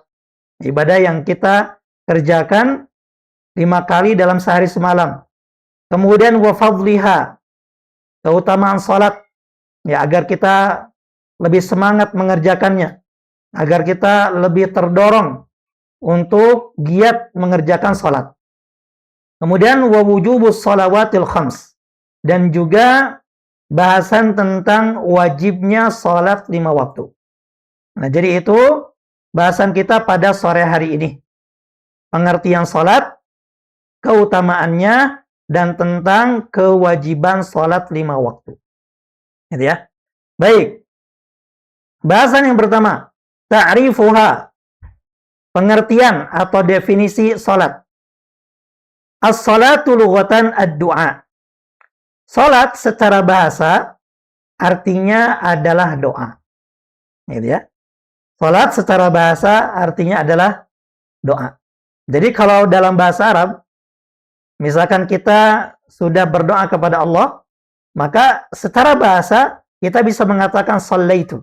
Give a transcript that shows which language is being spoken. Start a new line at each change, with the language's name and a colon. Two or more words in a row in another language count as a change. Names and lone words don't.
Indonesian: Ibadah yang kita kerjakan 5 kali dalam sehari semalam. Kemudian
Arabic: وفضلها,
Indonesian: keutamaan salat, ya, agar kita lebih semangat mengerjakannya, agar kita lebih terdorong untuk giat mengerjakan salat.
Arabic: Kemudian ووجوب الصلوات الخمس,
Indonesian: dan juga bahasan tentang wajibnya salat 5 waktu. Nah, jadi itu bahasan kita pada sore hari ini. Pengertian salat, keutamaannya, dan tentang kewajiban salat 5 waktu. Gitu ya. Baik. Bahasan yang pertama, ta'rifuha, pengertian atau definisi salat.
Arabic: الصلاة لغة الدعاء.
Indonesian: Salat secara bahasa artinya adalah doa. Gitu ya. Salat secara bahasa artinya adalah doa. Jadi kalau dalam bahasa Arab, misalkan kita sudah berdoa kepada Allah, maka secara bahasa kita bisa mengatakan shallaitu.